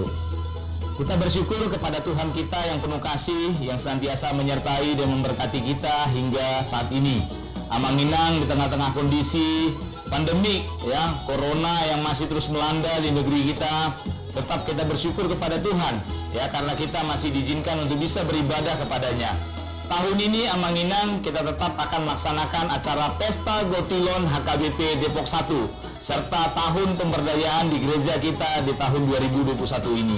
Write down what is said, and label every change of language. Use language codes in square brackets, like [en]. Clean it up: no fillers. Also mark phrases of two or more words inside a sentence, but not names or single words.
[id] Kita bersyukur kepada Tuhan kita yang penuh kasih, yang senantiasa menyertai dan memberkati kita hingga saat ini. [bbc] Amang Inang [id] di tengah-tengah kondisi pandemik, ya, corona yang masih terus melanda di negeri kita, tetap kita bersyukur kepada Tuhan, ya, karena kita masih diizinkan untuk bisa beribadah kepadanya. Tahun ini [bbc] Amang Inang [id] kita tetap akan melaksanakan acara Pesta Gotilon HKBP Depok 1 serta tahun pemberdayaan di gereja kita di tahun 2021 ini.